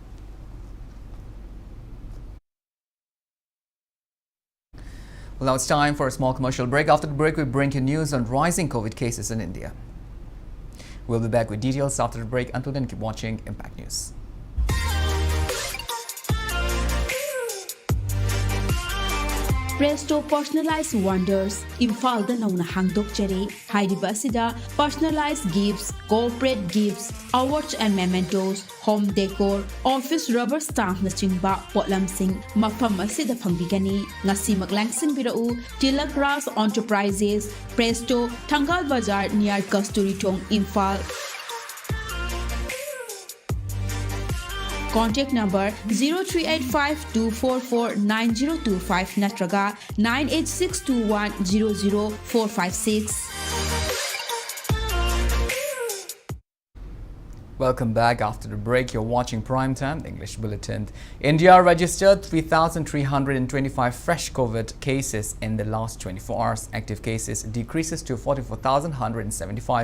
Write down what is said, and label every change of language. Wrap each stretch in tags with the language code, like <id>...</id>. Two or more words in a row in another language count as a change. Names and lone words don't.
<en>Well, now it's time for a small commercial break. After the break, we bring you news on rising COVID cases in India. We'll be back with details after the break. Until then, keep watching Impact News.</en> <mni>Presto Personalized Wonders Imphal nauna hangdokjare hairiba asida</mni> <en>personalized gifts, corporate gifts, awards and mementos, home decor, office rubber stamp</en> <mni>na chingba potlamsing mafam asida phangbigani ngasi maglangsin birau Tilak Ras Enterprises, Presto, Thangal Bazar near Kasturi Thong, Imphal.</mni> <en>Contact number 0385-244-9025 natraga 98621-00456. Welcome back. After the break, you're watching Primetime, the English Bulletin. India registered 3,325 fresh COVID cases in the last 24 hours. Active cases decreases to 44,175.</en>